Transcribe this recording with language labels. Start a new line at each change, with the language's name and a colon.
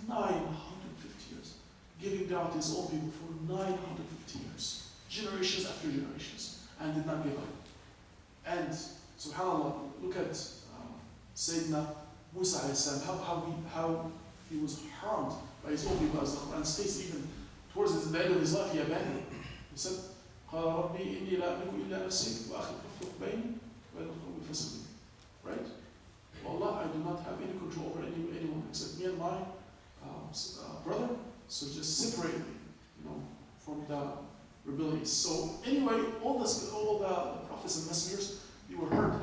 English: 950 years. Giving down to his own people for 950 years. Generations after generations. And did not give up. And, subhanAllah, look at Sayyidina Musa alayhi salam, how he was harmed by his own people, as the Quran states, even towards the end of his life, he abandoned. He said,
Arabic: قال ربي إني لا أملك إلا نفسي وأخي فافرق بيني وبين القوم الفاسقين.
English: Right? Allah, I do not have any control over anyone except me and my brother. So just separate me, from the rebellious. So anyway, all the prophets and messengers, they were hurt.